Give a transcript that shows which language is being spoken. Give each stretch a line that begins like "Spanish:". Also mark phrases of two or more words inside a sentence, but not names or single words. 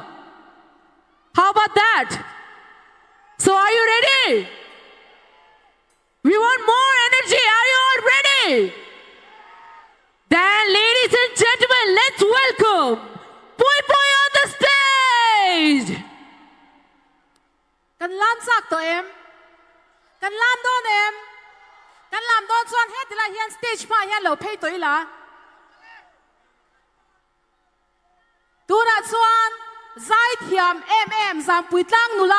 English: How about that? So are you ready? We want more energy. Are you all ready? Then, ladies and gentlemen, let's welcome Pui Pui on the stage.
Mizo: Kan lam sak to em. Kan lam don em. Kan lam don chuan he tila hian stage pa hian lo phei toi la. Tuna chuan zai thiam em zam pui tlang nula.